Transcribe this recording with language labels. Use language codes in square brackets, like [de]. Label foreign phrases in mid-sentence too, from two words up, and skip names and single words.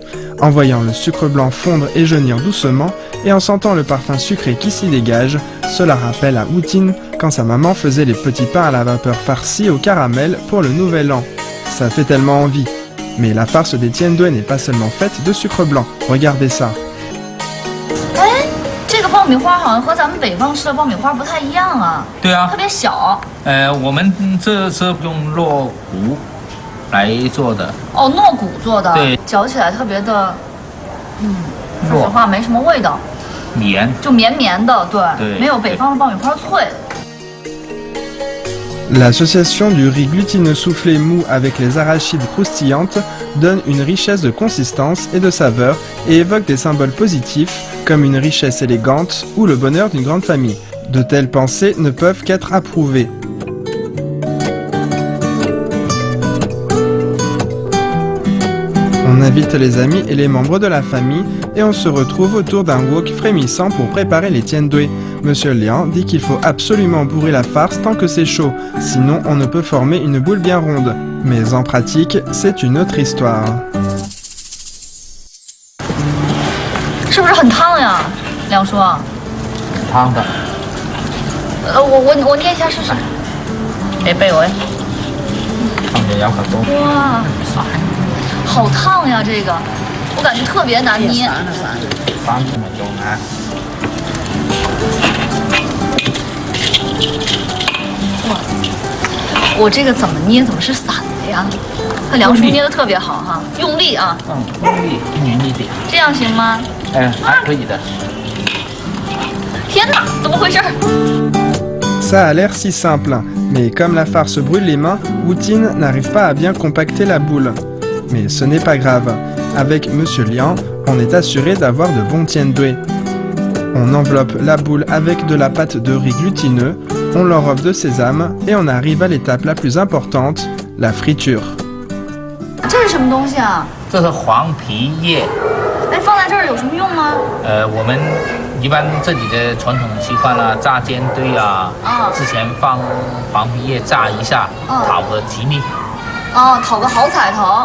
[fr] En voyant le sucre blanc fondre et jaunir doucement, et en sentant le parfum sucré qui s'y dégage, cela rappelle à Wutin quand sa maman faisait les petits pains à la vapeur farcis au caramel pour le Nouvel An. Ça fait tellement envie. Mais la farce des tiendui n'est pas seulement faite de sucre blanc. Regardez ça. [zh] 这个爆米花好像和咱们北方吃的爆米花不太一样啊。对啊，特别小。我们这是用糯谷来做的。糯谷做的。对。嚼起来特别的，说实话没什么味道。绵。就绵绵的，对。没有北方的爆米花脆。 [fr] L'association du riz glutineux soufflé mou avec les arachides croustillantes donne une richesse de consistance et de saveur et évoque des symboles positifs comme une richesse élégante ou le bonheur d'une grande famille. De telles pensées ne peuvent qu'être approuvées. On invite les amis et les membres de la famille et on se retrouve autour d'un wok frémissant pour préparer les tiendui. Monsieur Liang dit qu'il faut absolument bourrer la farce tant que c'est chaud, sinon on ne peut former une boule bien ronde. Mais en pratique, c'est une autre histoire. [zh] 是不是很烫呀，梁叔？烫的。我捏一下试试。别背我。放点羊粉多。哇，好烫呀！这个，我感觉特别难捏。 3分钟啊。哇，我这个怎么捏怎么是散的呀？看梁叔捏的特别好哈，用力啊。用力匀一点。这样行吗？还可以的。天哪，怎么回事？ [fr] Ça a l'air si simple, mais comme la farce brûle les mains, Wutin n'arrive pas à bien compacter la boule. Mais ce n'est pas grave. Avec Monsieur Liang, on est assuré d'avoir de bons tiendui. On enveloppe la boule avec de la pâte de riz glutineux, on l'enrobe de sésame et on arrive à l'étape la plus importante, la friture. [zh] 这是什么东西啊？这是黄皮叶。放在这儿有什么用吗？我们一般这里的传统习惯啊，炸煎堆啊，之前放黄皮叶炸一下，讨个吉利。讨个好彩头。